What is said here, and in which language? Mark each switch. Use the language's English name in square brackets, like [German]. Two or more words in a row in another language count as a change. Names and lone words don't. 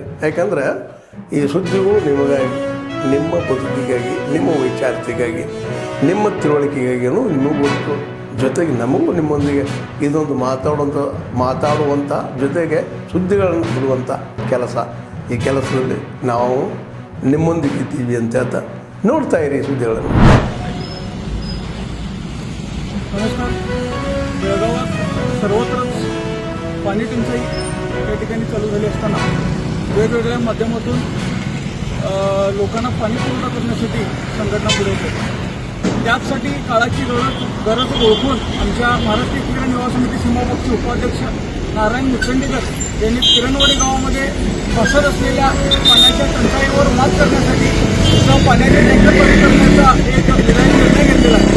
[Kannada] ಯಾಕಂದರೆ ಈ ಸುದ್ದಿಗಳು ನಿಮಗಾಗಿ, ನಿಮ್ಮ ಬದುಕಿಗಾಗಿ, ನಿಮ್ಮ ವೈಚಾರಿಕೆಗಾಗಿ, ನಿಮ್ಮ ತಿಳುವಳಿಕೆಗಾಗಿಯೂ ನಿಮಗೂ ಗೊತ್ತು. ಜೊತೆಗೆ ನಮಗೂ ನಿಮ್ಮೊಂದಿಗೆ ಇದೊಂದು ಮಾತಾಡುವಂಥ ಜೊತೆಗೆ ಸುದ್ದಿಗಳನ್ನು ಬಿಡುವಂಥ ಕೆಲಸ. ಈ ಕೆಲಸದಲ್ಲಿ ನಾವು ನಿಮ್ಮೊಂದಿಗೆ ಇದ್ದೀವಿ ಅಂತ ಹೇಳ್ತಾ ನೋಡ್ತಾ ಇರಿ ಸುದ್ದಿಗಳನ್ನು. [Marathi] नमस्कार. बेळगावात सर्वत्रच पाणी टंचाई या ठिकाणी चालू झाली असताना वेगवेगळ्या माध्यमातून लोकांना पाणी पुरवठा करण्यासाठी संघटना पुढे येतात. त्यासाठी काळाची गरज ओळखून आमच्या महाराष्ट्र एकीकरण युवा समिती सीमापक्षी उपाध्यक्ष नारायण मुचंडीकर यांनी किरणवाडी गावामध्ये पसरत असलेल्या पाण्याच्या टंचाईवर मात करण्यासाठी तिथं पाण्याचे टँकर बंद करण्याचा एक निर्णय घेतलेला आहे.